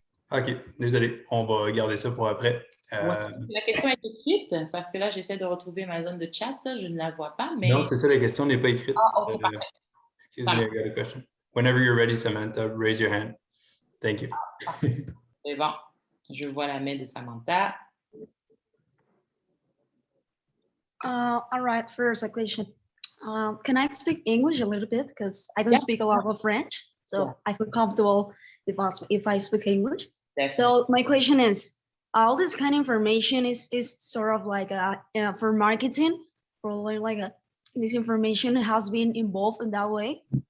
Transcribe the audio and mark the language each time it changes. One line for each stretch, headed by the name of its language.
French: OK, désolé, on va garder ça pour après. La question est écrite parce que là, j'essaie de retrouver ma zone de chat. Je ne la vois pas, mais... Non, c'est ça, la question n'est pas écrite. Ah, OK, parfait.
English: Excuse me, I got a question. Whenever you're ready, Samantha, raise your hand. Thank you.
French: C'est bon. Je vois la main de Samantha.
English: All right, first a question. Can I speak English a little bit? Because I don't Yeah. speak a lot of French, so Yeah. I feel comfortable if I speak English. Definitely. So my question is, all this kind of information is sort of like for marketing, for like this information has been involved in that way.